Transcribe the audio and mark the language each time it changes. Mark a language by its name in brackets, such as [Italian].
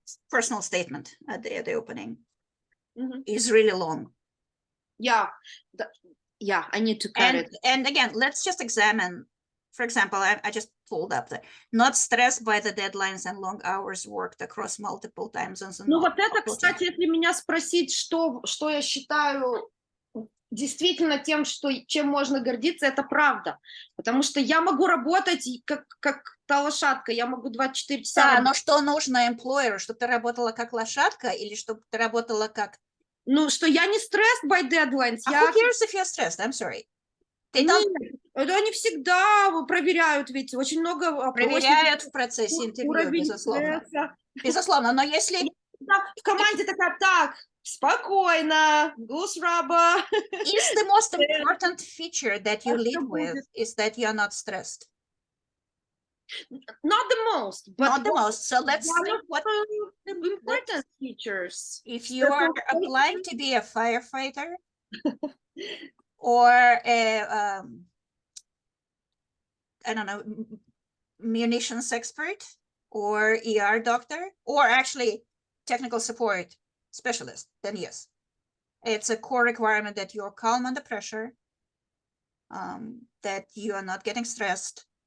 [English] Personal statement at the opening is really long. Yeah, I need to cut it. And again, let's just examine. For example, I just pulled up not stressed by the deadlines and long hours worked across multiple time zones. [Russian] Ну вот это, кстати, если меня спросить, что я считаю действительно тем, чем можно гордиться, это правда. Потому что я могу работать как та лошадка, я могу 24 часа. Да, но что нужно employer, чтобы ты работала как лошадка или чтобы ты работала как... Ну, что я не [English] stressed by deadlines. Who cares if you're stressed? I'm sorry. [Russian] Нет, это они всегда проверяют, ведь очень много... Проверяют в процессе интервью, безусловно. Безусловно, но если... В команде такая, так, спокойно, [English] goose rubber. Is the most important feature that you lead with is that you're not stressed? Not the most, but not the most. So let's think what the important features. If you are applying to be a firefighter or a I don't know, munitions expert or ER doctor, or actually technical support specialist, then yes, it's a core requirement that you're calm under pressure, that you are not getting stressed.